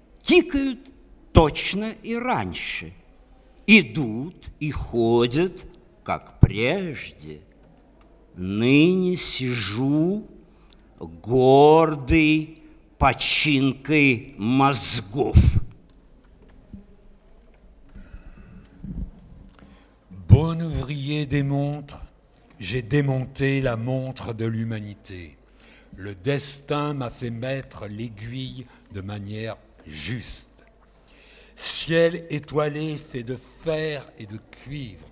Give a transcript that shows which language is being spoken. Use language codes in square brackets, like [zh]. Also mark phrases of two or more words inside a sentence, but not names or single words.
[ru] Тикают точно и раньше. Идут и ходят, как прежде. Ныне сижу, гордый починкой мозгов. [fr] Bon ouvrier des montres, j'ai démonté la montre de l'humanité. Le destin m'a fait mettre l'aiguille de manière juste. Ciel étoilé fait de fer et de cuivre.